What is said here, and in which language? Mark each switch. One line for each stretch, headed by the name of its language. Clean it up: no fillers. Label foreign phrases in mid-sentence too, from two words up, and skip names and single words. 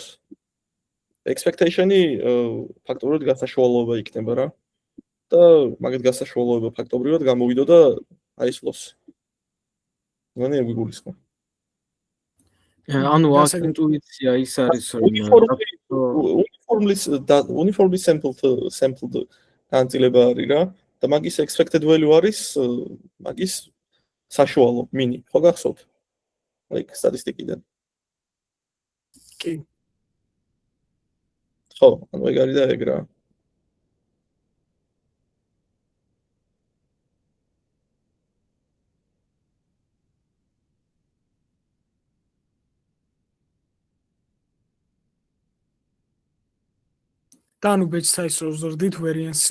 Georgian: Expectation-ი ფაქტობრივად გასაშუალოება იქნება რა. და მაგეთ გასაშუალოება ფაქტობრივად გამოვიდოდა აი ეს ლოსი. მგონი ვიგულისხმო. ანუ აქ ინტუიცია ის არის რომ
English: uniformly sampled
Georgian: განცილება არის რა და მაგის
English: expected value
Georgian: არის მაგის საშუალო მინი ხო გახსოვთ? like სტატისტიკიდან. კი. ხო, ანუ ეგ არის და ეგ რა. და ანუ
English: batch size
Georgian: რო ზრდით variance-ი